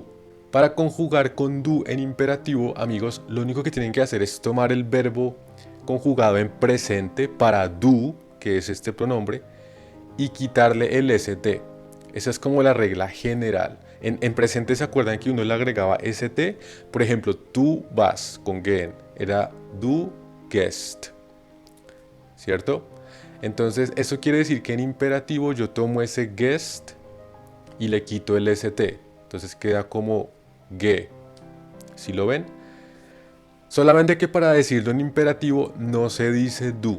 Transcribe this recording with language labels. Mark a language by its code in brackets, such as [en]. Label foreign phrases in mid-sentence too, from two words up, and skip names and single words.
[es] Para conjugar con do en imperativo, amigos, lo único que tienen que hacer es tomar el verbo conjugado en presente para do, que es este pronombre, y quitarle el st. Esa es como la regla general. En presente se acuerdan que uno le agregaba st. Por ejemplo, tú vas con gehen. Era [de] du gehst. [es] ¿Cierto? Entonces, eso quiere decir que en imperativo yo tomo ese gehst y le quito el st. Entonces queda como ge. ¿Sí lo ven? Solamente que para decirlo en imperativo no se dice du.